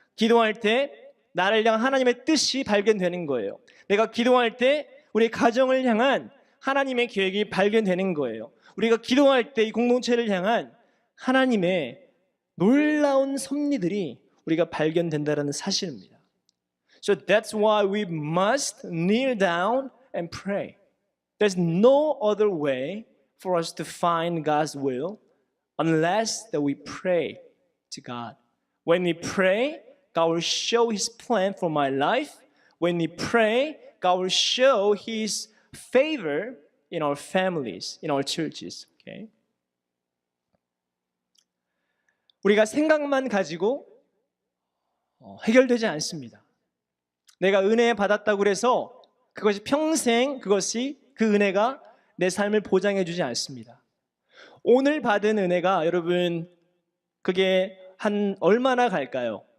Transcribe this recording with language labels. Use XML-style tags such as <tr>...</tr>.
<ko>기도할 때 나를 향한 하나님의 뜻이 발견되는 거예요. 내가 기도할 때 우리 가정을 향한 하나님의 계획이 발견되는 거예요. 우리가 기도할 때 이 공동체를 향한 하나님의 놀라운 섭리들이 우리가 발견된다는 사실입니다.</ko> <en>So that's why we must kneel down and pray. There's no other way for us to find God's will unless that we pray to God. When we pray, God will show His plan for my life. When we pray, God will show His favor in our families, in our churches. Okay?</en> <ko>우리가 생각만 가지고 해결되지 않습니다. 내가 은혜 받았다고 해서 그것이 평생 그 은혜가 내 삶을 보장해 주지 않습니다. 오늘 받은 은혜가 여러분 그게 한 얼마나 갈까요?</ko>